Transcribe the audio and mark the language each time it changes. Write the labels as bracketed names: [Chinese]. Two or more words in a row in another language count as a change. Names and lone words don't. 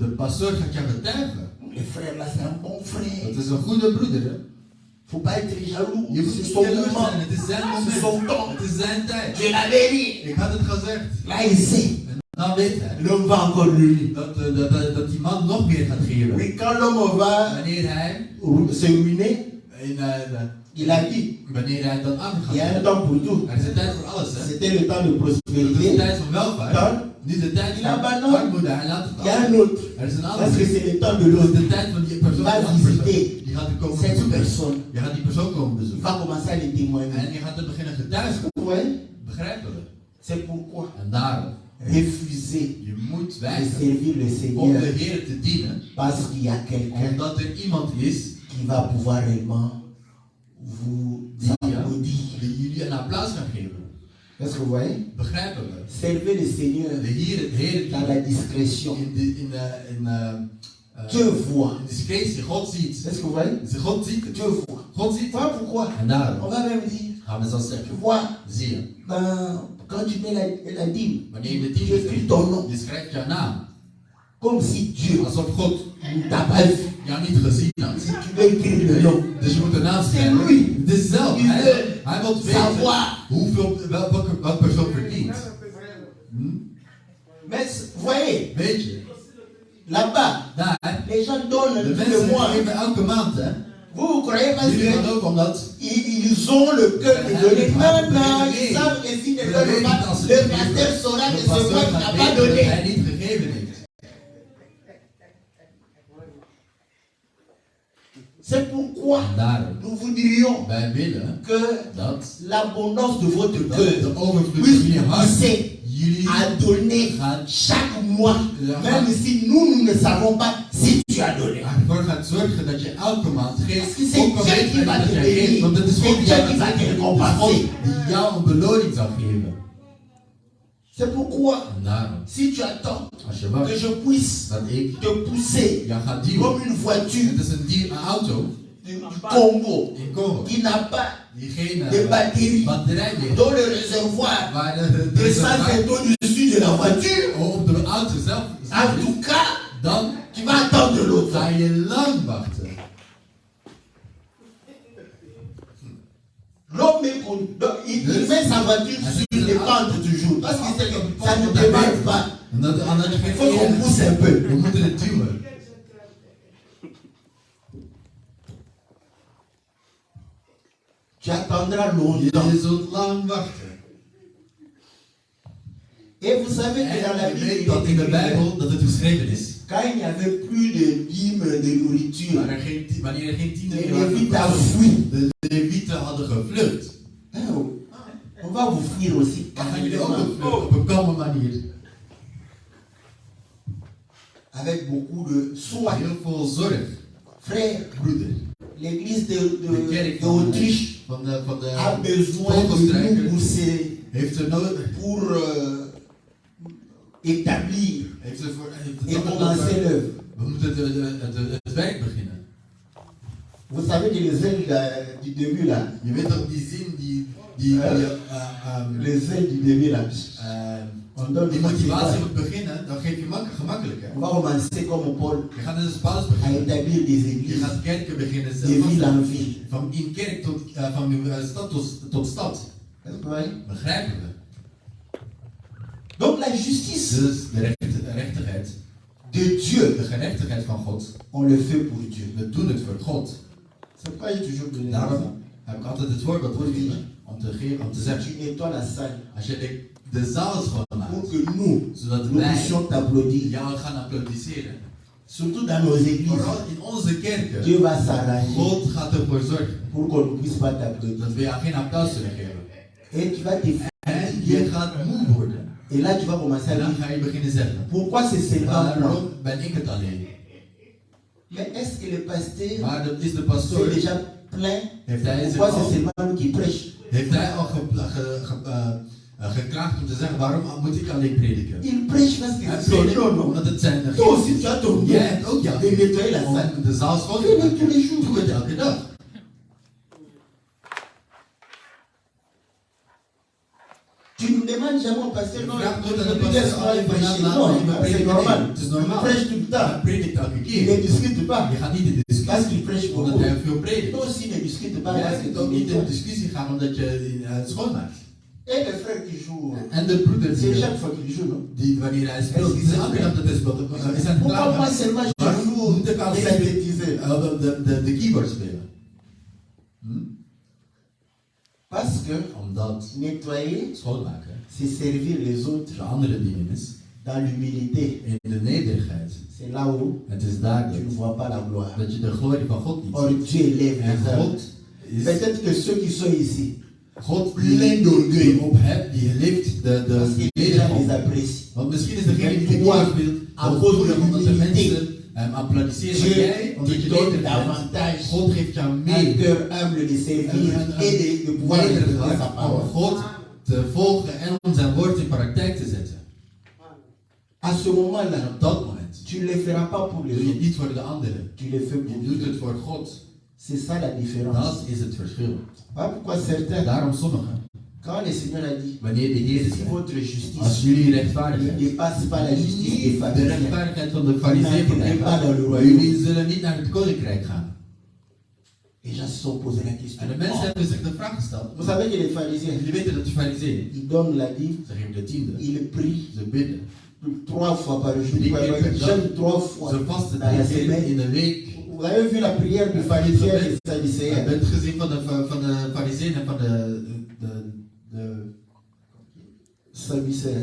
[Dutch] De pastoor gaat jou getuigen. [French] Le frère là, c'est un bon frère. [Dutch] Dat is een goede broeder. Hè? [French] Faut pas être jaloux. [Dutch] Je moet [French] C'est [Dutch] niet [French] son [Dutch] jaloers [French] moment. [Dutch] zijn. Het is zijn [French] C'est son moment. temps. [Dutch] Het is zijn tijd. [French] Je l'avais dit. [Dutch] Ik had het gezegd. [French] Là, il sait. [Dutch] En dan weet hij [French] L'homme va encore lui. [Dutch] dat die man nog meer gaat geven. [French] Oui, quand l'homme va [Dutch] Wanneer hij [French] se ruiner, il a dit, [Dutch] wanneer hij dat aan [French] il y a un [Dutch] gaat. [French] temps pour tout. [Dutch] Er is een tijd voor alles. Hè? [French] C'était le temps de [Dutch] Dat is de [French] prospérité. [Dutch] tijd van welvaart. Dan, Nu de tijd [French] il [Dutch] van [French] abandonne. [Dutch] armoede. Hij laat het [French] il y a [Dutch] af. [French] un autre. [Dutch] Er is een [French] Parce [Dutch] andere. [French] que c'est le temps de [Dutch] Dat is [French] l'autre. [Dutch] de tijd van die persoon. [French] Va [Dutch] Die andere [French] visiter [Dutch] persoon. Die gaat komen [French] cette [Dutch] bezoeken. [French] personne. [Dutch] Je gaat die persoon komen [French] Il [Dutch] bezoeken. [French] va commencer à les témoigner. [Dutch] En je gaat er beginnen getuigen. [French] Vous voyez? [Dutch] Begrijpen we? [French] C'est pourquoi [Dutch] En daarom, [French] refuser [Dutch] je moet [French] de [Dutch] wijzen [French] servir le [Dutch] om de [French] Seigneur [Dutch] Heer te dienen. [French] parce qu'il y a quelqu'un [Dutch] Omdat er iemand is [French] qui va pouvoir réellement vous applaudir. [Dutch] die jullie een applaus gaat geven. [French] Est-ce que vous voyez? [Dutch] Begrijpen we? [French] Servez le Seigneur [Dutch] De Heer [French] dans la discrétion. Dieu voit. [Dutch] in discretie. God ziet. [French] Est-ce que vous voyez? [Dutch] God ziet het. [French] Dieu voit. [Dutch] God ziet het. [French] Voilà pourquoi. [Dutch] En daarom [French] On va même dire, [Dutch] gaan we zo [French] tu [Dutch] zeggen. [French] vois, [Dutch] Zie je, [French] quand tu mets la dîme, [Dutch] wanneer je de [French] tu [Dutch] tien [French] écris ton nom, [Dutch] je schrijft jouw naam. [French] comme si Dieu [Dutch] Alsof God [French] ne t'a pas vu. [Dutch] jou niet gezien had. [French] Si tu veux écrire le nom, [Dutch] Dus je moet de naam [French] c'est [Dutch] schrijven. [French] lui. [Dutch] Het is zelf. [French] Il veut [Dutch] Hij wil weten [French] savoir. [Dutch] welke persoon verdient. [French] Mais vous voyez, [Dutch] Weet je, [French] là-bas, [Dutch] daar, [French] les gens donnent [Dutch] de [French] tous [Dutch] mensen [French] les mois. [Dutch] geven elke maand, hè. [French] Vous croyez parce [Dutch] Jullie gaan [French] que [Dutch] ook omdat [French] ils ont le cœur de donner. Non, non, ils savent que si ne [Dutch] we [French] donnent [Dutch] weten [French] pas, [Dutch] als ze [French] le [Dutch] niet [French] pasteur [Dutch] geven, [French] saura que [Dutch] de [French] c'est moi [Dutch] pastoor [French] qui [Dutch] gaat [French] n'a pas [Dutch] weten dat [French] donné. [Dutch] hij niet gegeven heeft. [French] C'est pourquoi [Dutch] En daarom, [French] nous voudrions [Dutch] wij willen [French] que [Dutch] dat [French] l'abondance de votre [Dutch] de [French] cœur [Dutch] overvloed van [French] puisse [Dutch] jullie hart [French] glisser [Dutch] jullie [French] à donner [Dutch] gaan [French] chaque mois, [Dutch] Ja, [French] même [Dutch] maar- [French] si nous ne savons pas si tu as donné. [Dutch] ervoor gaat zorgen dat je elke maand [French] Parce [Dutch] geeft. [French] que c'est [Dutch] Ook al [French] Dieu [Dutch] weet [French] qui [Dutch] je [French] va [Dutch] niet dat [French] te [Dutch] jij geeft, [French] bénir. [Dutch] want het is [French] C'est [Dutch] God [French] Dieu [Dutch] jou [French] qui va te [Dutch] het is God [French] récompenser. [Dutch] die jou een beloning zal geven. [French] C'est pourquoi, [Dutch] En daarom, [French] si tu attends [Dutch] als je [French] que [Dutch] wacht [French] je puisse [Dutch] dat ik [French] te pousser [Dutch] jou ga duwen, [French] comme une voiture [Dutch] het is een auto [French] du Congo [Dutch] in Congo [French] qui n'a pas [Dutch] die geen [French] de batterie [Dutch] batterij meer heeft, [French] dans le réservoir. [Dutch] waar [French] De ça c'est au-dessus de la voiture. [Dutch] op de auto zelf [French] En [Dutch] zit, [French] tout cas, [Dutch] dan [French] tu vas attendre l'autre. [Dutch] ga je lang wachten. [French] L'homme il met sa voiture sur les pentes toujours. Parce que ça ne démarre pas. [Dutch] En dat, en dat je [French] Il faut qu'on pousse un peu. [Dutch] we moeten het duwen. [French] Tu attendras longtemps. [Dutch] Je zult lang wachten. [French] Et vous savez que dans la [Dutch] En je [French] Bible, [Dutch] weet [French] il [Dutch] dat in de [French] est écrit, [Dutch] Bijbel dat het geschreven is. [French] quand il n'y avait plus de dîmes de nourriture, [Dutch] Wanneer er geen tienden [French] les [Dutch] meer [French] Lévites a [Dutch] waren, [French] fui. [Dutch] de Levieten hadden gevlucht. [French] Oh, on va vous fuir aussi. [Dutch] Dan gaan jullie ook vluchten op een kalme manier. [French] Avec beaucoup de soin. [Dutch] Heel veel zorg. [French] Frère, [Dutch] Broeder, [French] l'église [Dutch] de kerk [French] d'Autriche [Dutch] van de [French] a besoin de nous pousser [Dutch] heeft er nodig. [French] pour établir [Dutch] Heeft er voor, heeft [French] et [Dutch] er nodig [French] commencer [Dutch] dat [French] l'œuvre. [Dutch] we moeten het werk beginnen. [French] Vous savez que les ailes du début là, [Dutch] Je weet toch die zin die [French] les ailes du début là, on donne [Dutch] die [French] des [Dutch] motivatie [French] motivations. [Dutch] moet beginnen, dan geef je gemakkelijker. [French] On va commencer comme Paul [Dutch] Je gaat dus als Paulus [French] à [Dutch] beginnen. [French] établir des [Dutch] Je [French] églises [Dutch] gaat kerken beginnen [French] de ville [Dutch] zelf. [French] en ville. [Dutch] Van in kerk tot van stad tot stad. [French] Est-ce que vous voyez? [Dutch] Begrijpen we? [French] Donc la justice [Dutch] Dus de rechtigheid, [French] de Dieu, [Dutch] de gerechtigheid van God, [French] on le fait pour Dieu. [Dutch] we doen het voor God. [French] C'est pourquoi j'ai toujours donné [Dutch] Daarom [French] l'exemple. [Dutch] heb ik altijd het voorbeeld gegeven om te zeggen, [French] Tu nettoies la salle [Dutch] als je de zaal schoonmaakt, [French] pour que nous [Dutch] zodat [French] nous [Dutch] wij [French] puissions t'applaudir. [Dutch] jou gaan applaudisseren. [French] Surtout dans nos églises. [Dutch] Vooral in onze kerken, [French] Dieu va s'arranger [Dutch] God gaat ervoor zorgen [French] pour qu'on ne puisse pas t'applaudir. [Dutch] dat we jou geen applaus zullen geven. [French] Et tu vas te [Dutch] En [French] fatiguer. [Dutch] je gaat moe worden. [French] Et là, tu vas commencer [Dutch] En [French] à [Dutch] dan [French] dire, [Dutch] ga je beginnen zeggen, [French] pourquoi c'est seulement moi? [Dutch] waarom ben ik het alleen? [French] Mais est-ce que le pasteur [Dutch] Maar dat is de [French] s'est [Dutch] pastoor. [French] déjà plaint? [Dutch] Heeft hij zich [French] Pourquoi c'est [Dutch] al, [French] seulement nous qui prêche? [Dutch] heeft hij al geklaagd om te zeggen, waarom moet ik alleen prediken? [French] Il prêche parce que [Dutch] Hij [French] c'est son [Dutch] predikt [French] nom, non? [Dutch] omdat het zijn [French] Toi aussi, tu as ton [Dutch] Jij [French] nom [Dutch] hebt ook jouw [French] de nettoyer la [Dutch] om [French] salle. [Dutch] de zaal schoon te [French] Fais-le [Dutch] maken. [French] tous les jours. [Dutch] Doe het elke dag. [French] Tu ne demandes jamais au pasteur, non, [Dutch] Vraag nooit aan [French] je [Dutch] de [French] peux dire [Dutch] pastor, [French] souvent, il [Dutch] van, [French] prêche. [Dutch] laat [French] Non, [Dutch] me even [French] c'est [Dutch] prediken. [French] normal. [Dutch] Nee, het is [French] Il [Dutch] normaal. [French] prêche tout le [Dutch] Hij [French] temps. [Dutch] predikt elke [French] Il ne [Dutch] keer. [French] discute pas. [Dutch] Je gaat niet in [French] Parce [Dutch] discussie, [French] qu'il prêche [Dutch] omdat [French] beaucoup. [Dutch] hij veel predikt. [French] Toi aussi ne discute pas [Dutch] Jij [French] parce que [Dutch] kunt [French] tu [Dutch] ook niet in [French] nettoies. [Dutch] discussie gaan omdat je het schoonmaakt. [French] Et le frère qui joue, [Dutch] En de broeder [French] c'est [Dutch] die, [French] chaque fois qu'il joue, non? [Dutch] wanneer hij speelt, het is elke dag dat hij speelt, is hij [French] Pourquoi moi [Dutch] klaar [French] seulement je [Dutch] Waarom [French] joue [Dutch] moet ik altijd [French] synthétiser? [Dutch] de keyboard spelen? [French] Parce que [Dutch] Omdat [French] nettoyer, [Dutch] schoonmaken [French] c'est servir les autres [Dutch] de andere dingen is. [French] dans l'humilité. [Dutch] In de nederigheid. [French] C'est là où [Dutch] Het is daar [French] tu ne vois pas la gloire. [Dutch] dat je de glorie van God niet [French] Or [Dutch] ziet. [French] Dieu lève [Dutch] En [French] les hommes. [Dutch] God is [French] Peut-être que ceux qui sont ici, [Dutch] God [French] plein d'orgueil, [Dutch] die op hebt, die lift [French] parce [Dutch] de [French] que les gens les [Dutch] nederigheid. [French] apprécient. [Dutch] Want misschien is degene die de [French] Toi, [Dutch] keyboard speelt, [French] à [Dutch] dat [French] cause de [Dutch] voelen omdat de [French] l'humilité, [Dutch] mensen hem applaudisseren. [French] Dieu [Dutch] Maar jij, omdat [French] te [Dutch] je [French] donne [Dutch] nederig bent, [French] davantage [Dutch] God geeft jou [French] un [Dutch] meer [French] cœur humble de servir et de pouvoir [Dutch] nederig [French] écouter sa [Dutch] hart om [French] parole. [Dutch] God te volgen en om zijn woord in praktijk te zetten. [French] À ce moment-là, [Dutch] En op dat moment [French] tu ne le feras pas pour les [Dutch] doe je het [French] autres, [Dutch] niet voor de anderen. [French] tu le fais pour [Dutch] Je doet [French] Dieu. [Dutch] het voor God. [French] C'est ça la différence. [Dutch] Dat is het verschil. [French] Voilà pourquoi certains, [Dutch] Daarom sommigen, [French] quand le Seigneur a dit, [Dutch] wanneer de Heer [French] si [Dutch] zegt, [French] votre [Dutch] als [French] justice [Dutch] jullie [French] ne [Dutch] rechtvaardigheid [French] dépasse pas la justice des [Dutch] niet de [French] pharisiens, [Dutch] rechtvaardigheid van de [French] vous [Dutch] fariseeën [French] n'entrerez pas dans le [Dutch] bereiken, [French] royaume. [Dutch] jullie zullen niet naar het koninkrijk gaan. [French] Les gens se sont posé la question. [Dutch] En de mensen hebben zich de vraag gesteld. [French] Vous savez que les pharisiens, [Dutch] Jullie weten dat de fariseeën, [French] ils donnent la dîme, [Dutch] ze geven de tiende, [French] ils prient [Dutch] ze bidden, [French] 3 fois par jour. [Dutch] Drie keer per dag. [French] J'aime 3 fois [Dutch] ze vasten [French] dans la [Dutch] 3 keer [French] semaine. [Dutch] in de week. [French] Vous avez vu la prière du pharisien et du [Dutch] Je [French] sadducéen. [Dutch] hebt het gezien van de fariseeën en van de Sadducéen.